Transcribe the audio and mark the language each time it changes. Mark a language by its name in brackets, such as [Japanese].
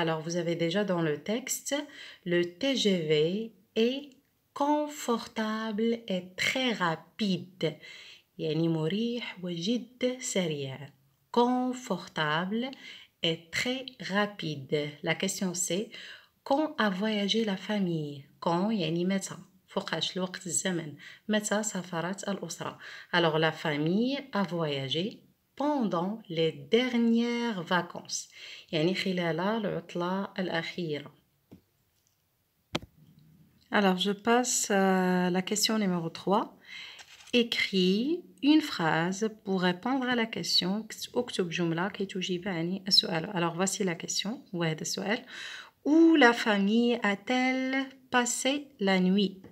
[French] Alors vous avez déjà dans le texte le TGV est confortable et très rapide [Arabic] يعني مريح وجد سريع. [French] Confortable et très rapide. La question c'est quand a voyagé la famille? [Arabic] Quand يعني متى؟ فوقاش الوقت الزمن متى سافرت الأسرة. [French] Alors la famille a voyagé pendant les dernières vacances [Arabic] يعني خلال العطلة الأخيرة. [French] Alors je passe à la question numéro 3. Écris une phrase pour répondre à la question. [Arabic] اكتب جملة كي تجيب عن السؤال. [French] Alors voici la question. [Arabic] وهذا السؤال. [French] Où la famille a-t-elle passé la nuit?